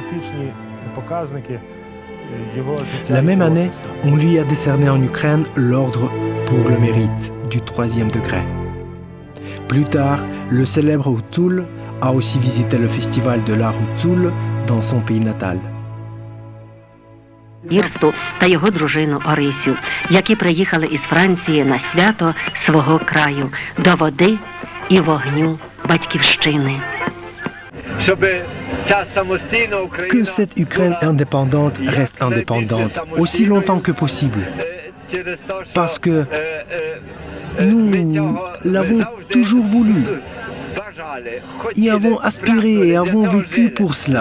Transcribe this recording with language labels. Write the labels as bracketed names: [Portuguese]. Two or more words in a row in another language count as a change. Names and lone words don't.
[French] La même année, on lui a décerné en Ukraine l'ordre pour le mérite du 3e degré. Plus tard, le célèbre Hutzul a aussi visité le festival de l'art Hutzul dans son pays natal. [Ukrainian] Вірсту та його дружину Орисю, які приїхали із Франції на свято свого краю, до води і вогню батьківщини. [French] Que cette Ukraine indépendante reste indépendante aussi longtemps que possible. Parce que nous l'avons toujours voulu, y avons aspiré et avons vécu pour cela.